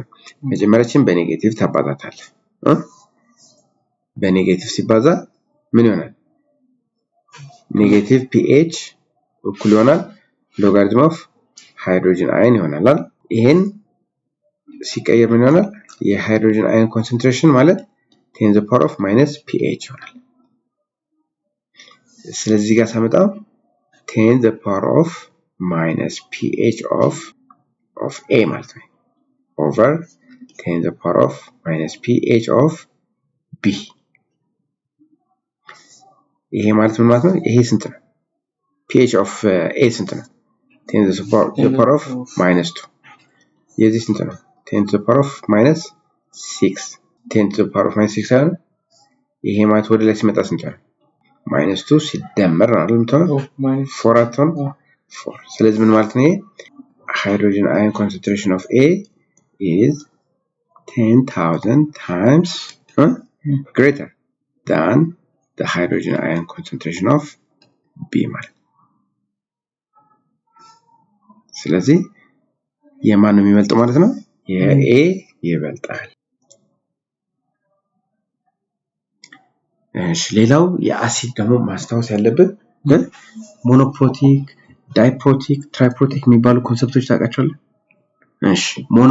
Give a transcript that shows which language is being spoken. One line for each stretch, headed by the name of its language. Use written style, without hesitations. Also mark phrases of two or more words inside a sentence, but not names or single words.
Amharic: መጀመሪያችን በኔጌቲቭ ታባዛታለህ በኔጌቲቭ ሲባዛ ምን ይሆናል? ኔጌቲቭ pH እኩል ይሆናል
English: logarithm of hydrogen ion
Amharic: ይሆናል አይደል? ይሄን ሲቀየር ምን ይሆናል?
English: hydrogen ion concentration
Amharic: ማለት
English: 10 to the power of minus pH
Amharic: ይሆናል። ስለዚህ ጋር ሳመጣው
English: 10 to the power of minus pH of A
Amharic: ማለት ነው
English: over 10 to the power of minus pH of B
Amharic: ይሄ ማለት ምን ማለት ነው? ይሄ ስንት ነው?
English: pH of A
Amharic: ስንት ነው?
English: 10 to the power of minus 2
Amharic: የዚህ ስንት ነው?
English: 10 to the power of minus 6 10 to the power of minus 6 አይደል?
Amharic: ይሄ ማለት ወደ ላይ ሲመጣ ስንት ነው? -2 ሲደመር አይደል የምትሆነው 4 አትሆን 4 ስለዚህ ምን ማለት ነው ይሄ
English: hydrogen ion concentration of A is 10,000 times greater than the hydrogen ion concentration of B
Amharic: ማለት ስለዚህ የማን ነው የሚበልጠው ማለት ነው የA ይበልጣል እሺ ሌላው የአሲድ ደግሞ ማስታወስ ያለብን
English: monoprotic diprotic triprotic
Amharic: የሚባሉ ኮንሰፕቶች ታውቃቸዋለህ እሺ ሞኖ